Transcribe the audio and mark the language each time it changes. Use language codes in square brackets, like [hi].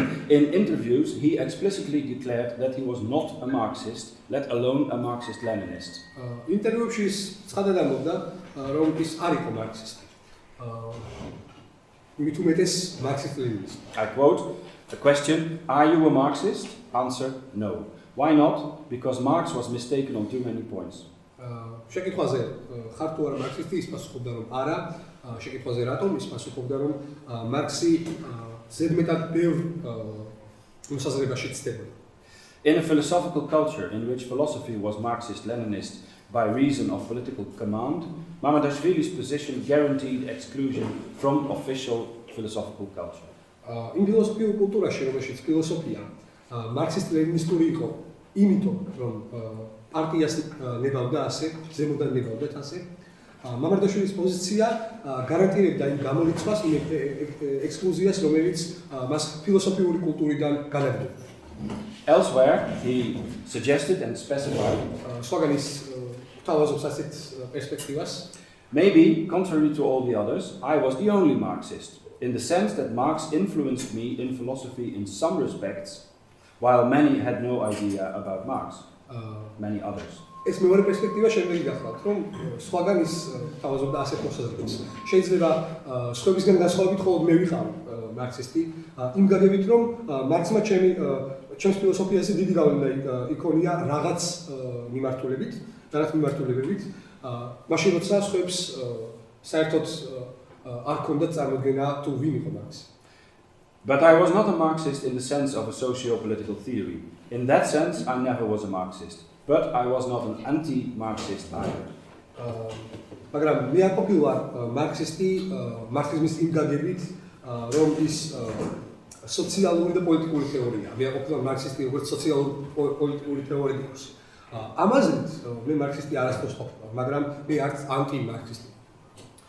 [en] In interviews, he explicitly declared that he was not a Marxist, let alone a Marxist-Leninist. [ka] ინტერვიუში ის ცხადად ამბობდა, რომ ის არ იყო მარქსისტი. მით უმეტეს მარქსისტ-ლენინისტი. [en] I quote, the question, are you a Marxist? Answer, no. Why not? Because Marx was mistaken on too many points. [ka] შეკითხვაზე ხარ თუ არა მარქსისტი, ის პასუხობდა, რომ არა. შეკითხვაზე რატომ, ის პასუხობდა, რომ მარქსი ზედმეტად ბევრ მოსაზრებაში ცდებოდა. [en] In a philosophical culture in which philosophy was Marxist-Leninist by reason of political command, Mamardashvili's position guaranteed exclusion from official philosophical culture. [ka] იმ ფილოსოფიურ კულტურაში, რომელშიც ფილოსოფია მარქსისტ-ლენინისტური იყო, იმიტომ რომ პარტიას ნებავდა ასე, ზემოდან ნებავდათ ასე, მამარდაშვილის პოზიცია გარანტირებდა იმ გამორიცხვას, იმ ექსკლუზიას, რომელიც მას ფილოსოფიური კულტურიდან განაგებდა. [en] Elsewhere, he suggested and specified [ka] სხვაგან ის თავაზობს ასეთ პერსპექტივას, [en] Maybe, contrary to all the others, I was the only Marxist, in the sense that Marx influenced me in philosophy in some respects, while many had no idea about Marx, many others. [ka] ეს მეორე პერსპექტივა შემდეგი გახლავთ, რომ სხვაგან ის თავაზობდა ასეთ მოსაზრებას. შეიძლება სხვებისგან განსხვავებით მხოლოდ მე ვიყავ მარქსისტი, იმ გაგებით რომ მარქსმა ჩემს ფილოსოფიაზე დიდი გავლენა იქონია რაღაც მიმართულებებით, მაშინ როცა სხვებს საერთოდ არ ჰქონდათ წარმოდგენა თუ ვინ იყო მარქსი. [en] But I was not a Marxist in the sense of a socio-political theory. In that sense, I never was a Marxist. But I was not an anti-Marxist either. [ka] მაგრამ მე არ ყოფილვარ მარქსისტი მარქსიზმის იმ გაგებით, რომ ის სოციალური და პოლიტიკური თეორია. მე არ ყოფილვარ მარქსისტი როგორც სოციალურ-პოლიტიკური თეორეტიკოს. ამაზეც მე მარქსისტი არასდროს ყოფილვარ, მაგრამ მე არც ანტი-მარქსისტი.